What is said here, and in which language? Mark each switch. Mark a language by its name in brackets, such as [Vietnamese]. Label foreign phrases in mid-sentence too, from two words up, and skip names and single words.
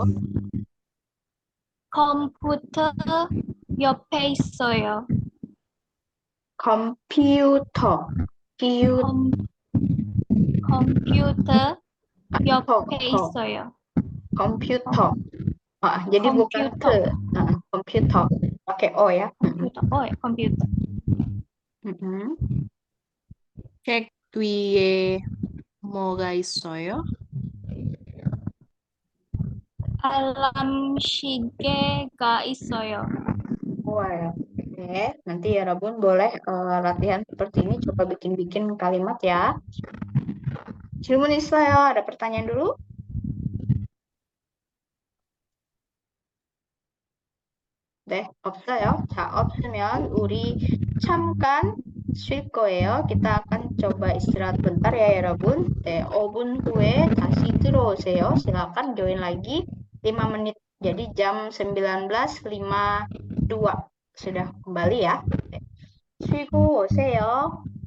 [Korean] 컴퓨터 옆에 있어요. 컴퓨터, 퓨, 컴, 컴퓨터 터, 옆에 터, 있어요. 컴퓨터. [Indonesian] Jadi bukan [Korean] 컴퓨터, [Indonesian] ke, komputer, pakai O ya. [Korean] 컴퓨터, 컴퓨터. Mm-mm. 책 위에 뭐가 있어요? 알람 시계가 있어요. [Indonesian] Well, oke. Nanti ya Rabun boleh latihan seperti ini, coba bikin-bikin kalimat ya. [Korean] 질문 있어요? [Indonesian] Ada pertanyaan dulu? [Korean] 네, 없어요. 자, 없으면 우리 잠깐 쉴 거예요. [Indonesian] kita akan coba istirahat bentar ya, [Korean] 여러분. 네, 5분 후에 다시 들어오세요. [Indonesian] silakan join lagi 5 menit. Jadi jam 19.52 sudah kembali ya. [Korean] 네, 쉬고 오세요.